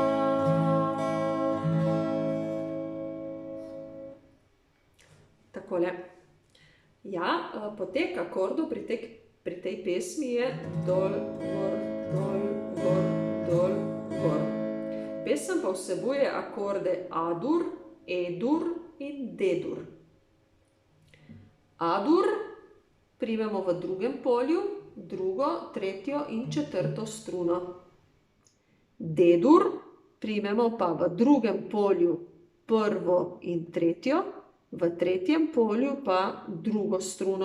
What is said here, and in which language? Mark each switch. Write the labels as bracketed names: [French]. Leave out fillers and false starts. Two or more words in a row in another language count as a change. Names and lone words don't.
[Slovenian] Takole. Ja, potek akordov pri tej pesmi je dol, gor, dol, gor, dol, gor. Pesem pa vsebuje akorde A-dur, E-dur in D-dur. A-dur primemo v drugem polju, drugo, tretjo in četrto struno. D-dur primemo pa v drugem polju prvo in tretjo, v tretjem polju pa drugo struno.